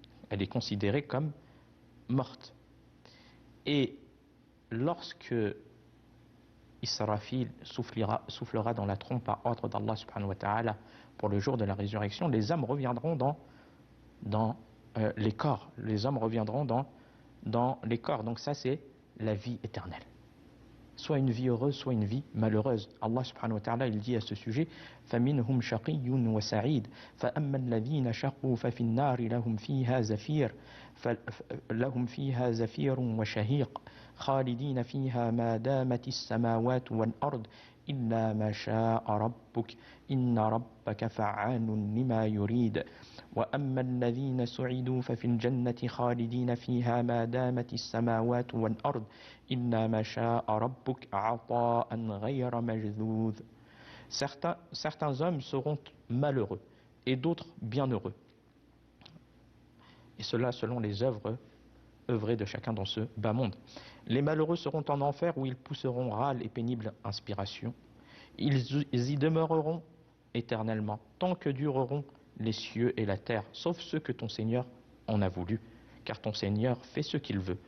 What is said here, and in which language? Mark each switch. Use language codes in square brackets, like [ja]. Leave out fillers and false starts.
[fr] Elle est considérée comme morte. Et lorsque Israfil soufflera dans la trompe par ordre d'Allah subhanahu wa ta'ala pour le jour de la résurrection, les âmes reviendront dans les corps. Les hommes reviendront dans les corps. Donc ça c'est la vie éternelle. Soit une vie heureuse, soit une vie malheureuse. [ar] Allah subhanahu wa ta'ala [fr] il dit à ce sujet [ar] فَمِنْهُمْ شَقِيٌّ وَسَعِيدٌ فَأَمَّا الَّذِينَ شَقُوا فَفِي النَّارِ لَهُمْ فِيهَا زَفِيرٌ وَشَهِيقٌ خَالِدِينَ فِيهَا مَا دَامَتِ السَّمَاوَاتُ وَالْأَرْضُ إِلَّا مَا شَاءَ رَبُّكَ إِنَّ رَبَّكَ فَعَّالٌ لِمَا يُرِيدُ وَأَمَّا الَّذِينَ سُعِدُوا فَفِي الْجَنَّةِ خَالِدِينَ فِيهَا مَا دَامَتِ السَّمَاوَاتُ وَالْأَرْضُ إِلَّا مَا شَاءَ رَبُّكَ عَطَاءً غَيْرَ مَجْذُوذٍ. [fr] Certains hommes seront malheureux et d'autres bienheureux. Et cela selon les œuvrées de chacun dans ce bas monde. Les malheureux seront en enfer où ils pousseront râle et pénible inspiration. Ils y demeureront éternellement tant que dureront les cieux et la terre, sauf ceux que ton Seigneur en a voulu, car ton Seigneur fait ce qu'il veut.